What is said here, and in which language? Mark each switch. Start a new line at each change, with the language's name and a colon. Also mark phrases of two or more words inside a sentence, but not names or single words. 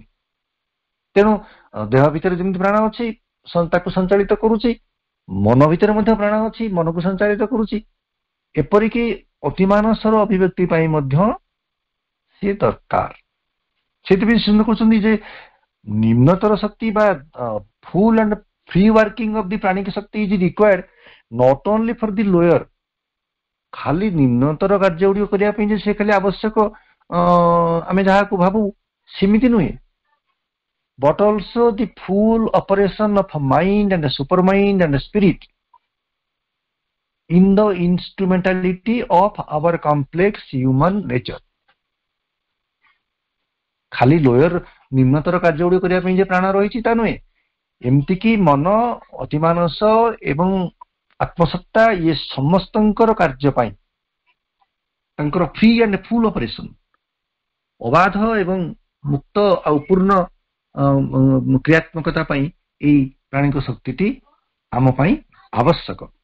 Odia: ତେଣୁ ଦେହ ଭିତରେ ଯେମିତି ପ୍ରାଣ ଅଛି ତାକୁ ସଞ୍ଚାଳିତ କରୁଛି, ମନ ଭିତରେ ମଧ୍ୟ ପ୍ରାଣ ଅଛି ମନକୁ ସଞ୍ଚାଳିତ କରୁଛି, ଏପରିକି ଅତିମାନସର ଅଭିବ୍ୟକ୍ତି ପାଇଁ ମଧ୍ୟ ସିଏ ଦରକାର। ସେଥିପାଇଁ ସିଦ୍ଧ କରୁଛନ୍ତି ଯେ ନିମ୍ନତର ଶକ୍ତି ବା
English: full and free working of the pranic shakti is required not only for the lower,
Odia: ଖାଲି ନିମ୍ନତର କାର୍ଯ୍ୟ ଗୁଡ଼ିକ କରିବା ପାଇଁ ଯେ ସେ ଖାଲି ଆବଶ୍ୟକ ଆମେ ଯାହାକୁ ଭାବୁ ସେମିତି ନୁହେଁ,
English: but also the full operation of mind and the super mind and the spirit in the instrumentality of our complex human nature।
Odia: ଖାଲି ଲୋୟର ନିମ୍ନତର କାର୍ଯ୍ୟ ଗୁଡ଼ିକ କରିବା ପାଇଁ ଯେ ପ୍ରାଣ ରହିଛି ତା ନୁହେଁ, ଏମିତିକି ମନ, ଅତିମାନସ ଏବଂ ଆତ୍ମସତ୍ତା ଇଏ ସମସ୍ତଙ୍କର କାର୍ଯ୍ୟ ପାଇଁ ତାଙ୍କର
English: free and full operation,
Odia: ଅବାଧ ଏବଂ ମୁକ୍ତ ଆଉ ପୂର୍ଣ୍ଣ କ୍ରିୟାତ୍ମକତା ପାଇଁ ଏଇ ପ୍ରାଣୀଙ୍କ ଶକ୍ତିଟି ଆମ ପାଇଁ ଆବଶ୍ୟକ।